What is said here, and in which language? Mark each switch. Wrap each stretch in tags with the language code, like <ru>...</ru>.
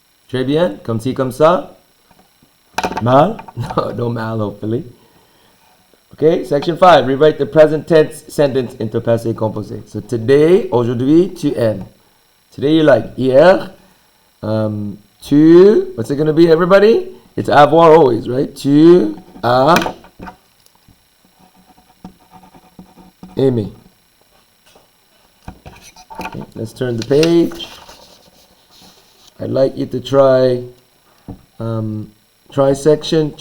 <fr>Très bien, comme ci, comme ça.</fr> <en>Mal? No mal, hopefully. Okay, section 5. Rewrite the present tense sentence into passé composé. So today,</en> <fr>aujourd'hui, tu aimes.</fr> <en>Today you like.</en> <fr>Hier, tu,</fr> <en>what's it going to be, everybody? It's avoir always, right?</en> <fr>Tu as aimé.</fr> <en>Okay, let's turn the page. I'd like you to try section.</en>